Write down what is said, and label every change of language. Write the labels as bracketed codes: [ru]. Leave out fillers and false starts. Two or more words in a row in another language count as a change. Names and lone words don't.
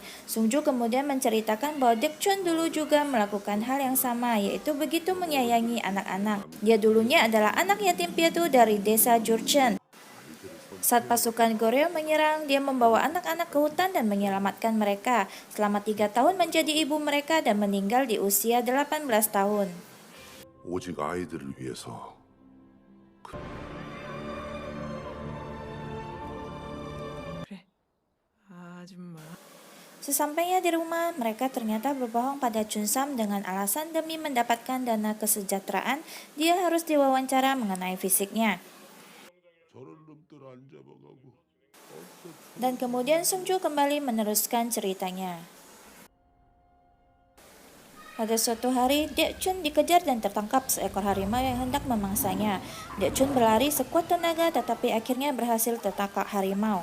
[id] Sung Ju kemudian menceritakan bahwa Dek Chun dulu juga melakukan hal yang sama, yaitu begitu menyayangi anak-anak. Dia dulunya adalah anak yatim piatu dari desa Jurchen. Saat pasukan Goryeo menyerang, dia membawa anak-anak ke hutan dan menyelamatkan mereka. Selama 3 tahun menjadi ibu mereka dan meninggal di usia 18 tahun. [ko] 오직 아이들을 위해서. 아줌마. [id] Sesampainya di rumah, mereka ternyata berbohong pada Chun Sam dengan alasan demi mendapatkan dana kesejahteraan, dia harus diwawancara mengenai fisiknya. [ko] 저런 놈들 안 잡아가고. [id] Dan kemudian Sung Ju kembali meneruskan ceritanya. Pada suatu hari, Dek Chun dikejar dan tertangkap seekor harimau yang hendak memangsanya. Dek Chun berlari sekuat tenaga tetapi akhirnya berhasil tertangkap harimau.